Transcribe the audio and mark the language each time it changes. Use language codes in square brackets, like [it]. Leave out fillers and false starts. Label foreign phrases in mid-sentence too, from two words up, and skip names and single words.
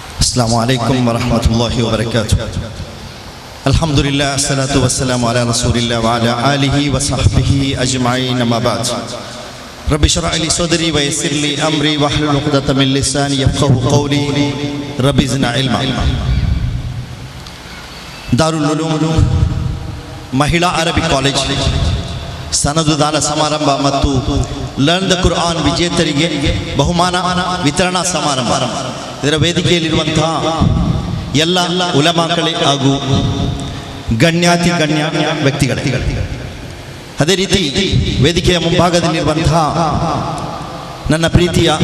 [ar] السلام عليكم ورحمة الله وبركاته. الحمد لله الصلاة والسلام على رسول الله وعلى آله وصحبه أجمعين. أما بعد رب اشرح لي صدري ويسر لي أمري واحلل عقدة من لساني يفقهوا قولي رب زدنا علما. [kn] ದಾರುಲ್ ಉಲೂಮ್ ಮಹಿಳಾ ಅರಬಿ ಕಾಲೇಜ್ ಸನದು ದಾನ ಸಮಾರಂಭ ಮತ್ತು ಲರ್ನ್ ದ ಕುರ್ಆನ್ ವಿಜೇತರಿಗೆ ಬಹುಮಾನ ವಿತರಣಾ ಸಮಾರಂಭ. ಇದರ ವೇದಿಕೆಯಲ್ಲಿರುವಂತಹ ಎಲ್ಲ ಉಲಮಾಗಳೇ ಹಾಗೂ ಗಣ್ಯ ವ್ಯಕ್ತಿಗಳೇ, ಅದೇ ರೀತಿ ವೇದಿಕೆಯ ಮುಂಭಾಗದಲ್ಲಿರುವಂತಹ ನನ್ನ ಪ್ರೀತಿಯ